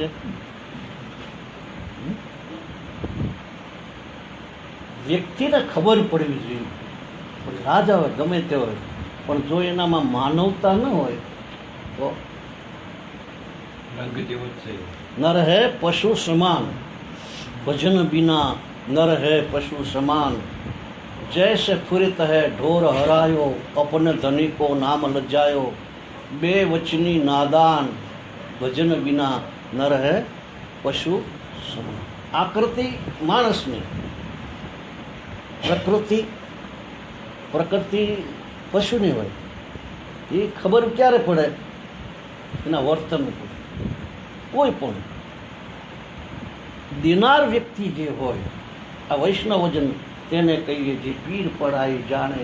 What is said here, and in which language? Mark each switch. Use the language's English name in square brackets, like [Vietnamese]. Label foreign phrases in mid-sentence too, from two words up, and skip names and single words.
[Gujarati] કે વ્યક્તિને ખબર પડવી જોઈએ. પણ રાજા હોય ગમે તે હોય, પણ જો એનામાં માનવતા ન હોય તો રંગ જેવો જ છે. [Hindi] नर हे पशु समान, भजन बिना नर हे पशु समान. जैसे फुरित है ढोर हरायो, अपने धनी को नाम लज्जायो. बे वचनी नादान, भजन बिना नर है पशु समान. [Gujarati] આકૃતિ માણસની, પ્રકૃતિ પશુની હોય. એ ખબર ક્યારે પડે? એના વર્તન ઉપર. કોઈ પણ દેનાર વ્યક્તિ જે હોય, આ વૈષ્ણવજન તેને કહીએ જે પીર પડાય જાણે.